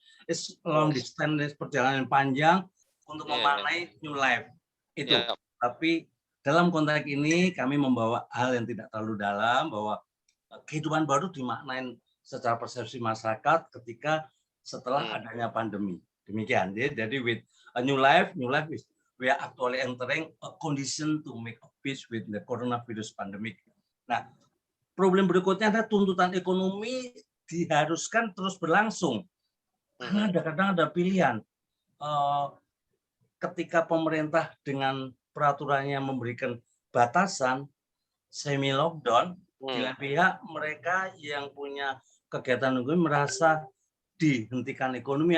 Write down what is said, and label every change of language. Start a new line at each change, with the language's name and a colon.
English: It's long distance,
Indonesian: perjalanan panjang untuk memaknai new life itu. Tapi dalam konteks ini kami membawa hal yang tidak terlalu dalam, bahwa kehidupan baru dimaknain secara persepsi masyarakat ketika setelah adanya pandemi. Demikian. Jadi
English: with a new life is we are actually entering a condition to make a peace with the coronavirus pandemic.
Indonesian: Nah, problem berikutnya adalah tuntutan ekonomi diharuskan terus berlangsung. Karena kadang ada pilihan. Ketika pemerintah dengan peraturannya memberikan batasan semi lockdown, di lain pihak mereka yang punya kegiatan ekonomi merasa dihentikan ekonomi.